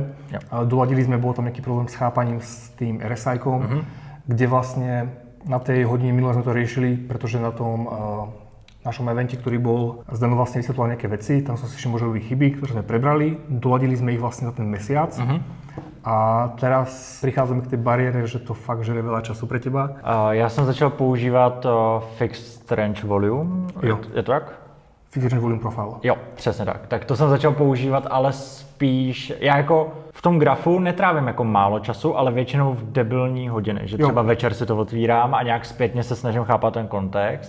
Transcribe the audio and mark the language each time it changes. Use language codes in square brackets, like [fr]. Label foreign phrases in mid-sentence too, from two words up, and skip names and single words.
[sk] Doladili sme, bol tam nejaký problém s chápaním s tým RSI-kom, kde vlastne na tej hodine minule sme to riešili, pretože na tom našom evente, ktorý bol, Zdeno vlastne vysvetloval nejaké veci, tam som si ešte môže robiť chyby, ktoré sme prebrali, doladili sme ich vlastne za ten mesiac. A teraz prichádzame k tej bariére, že to fakt žere veľa času pre teba. [cs] Já jsem začal používat Fixed Range Volume. Jo. Je to tak? Fixed Range Volume Profile. Jo, přesně tak. Tak to jsem začal používat, ale spíš, já jako v tom grafu netrávím jako málo času, ale většinou v debilní hodiny, že třeba večer si to otvírám a nějak zpětně se snažím chápat ten kontext.